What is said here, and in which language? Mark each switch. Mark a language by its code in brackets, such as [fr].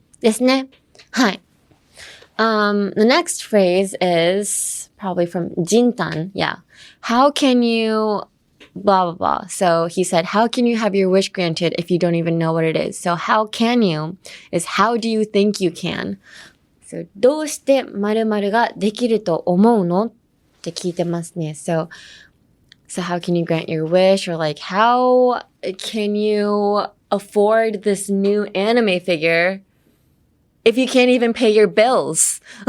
[ja] ですね。はい。 [en] The next phrase is probably from Jintan. Yeah. How can you blah, blah, blah. So he said, how can you have your wish granted if you don't even know what it is? So how can you is how do you think you can? [ja] So どうして〇〇ができると思うのって聞いてますね。 [en] So how can you grant your wish? Or like, how can you afford this new anime figure if you can't even pay your bills?